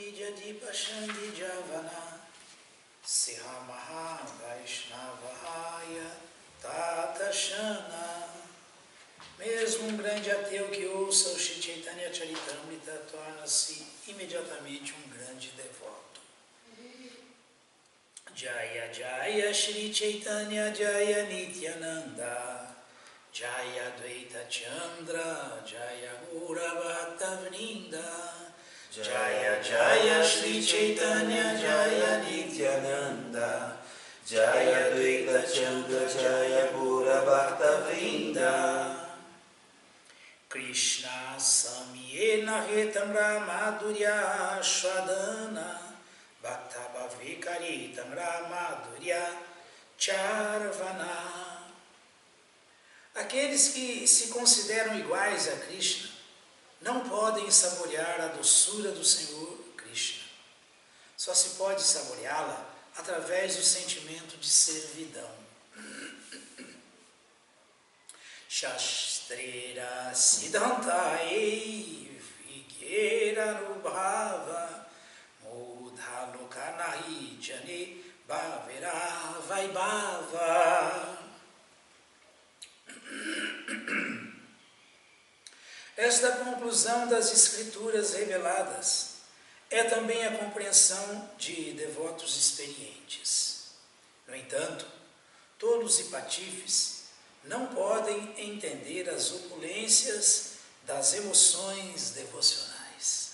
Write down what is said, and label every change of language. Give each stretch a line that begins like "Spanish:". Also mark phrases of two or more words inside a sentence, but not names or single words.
Bangla: পাষণ্ডী যবন সিহমহা বৈষ্ণবহয় ততশন.
Portuguese: Mesmo um grande ateu que ouça o Shri Chaitanya Charitamrita torna-se imediatamente um grande devoto.
Bangla: জয় জয় শ্রী চৈতন্য জয় নিত্যানন্দ জয় দ্বৈত চন্দ্র জয় গৌর ভক্ত বৃন্দ জয় জয় শ্রী চৈতন্য জয় নিত্যানন্দ জয় দ্বৈত চন্দ্র জয় গৌর ভক্ত বৃন্দ. কৃষ্ণ সাম্যেন হেতাম্র মাধুর্য শ্বাদন ভক্ত ভাবিকারিতাম্র মাধুর্য চর্বণ.
Portuguese: Aqueles que se consideram iguais a Krishna não podem saborear a doçura do Senhor Krishna. Só se pode saboreá-la através do sentimento de servidão.
Bangla: শাস্ত্রের সিদ্ধান্তে বিগের নুভব মূঢ় লোকনাহি জানে ভাবের বৈভব.
Portuguese: Esta conclusão das Escrituras reveladas é também a compreensão de devotos experientes. No entanto, tolos e patifes não podem entender as opulências das emoções devocionais.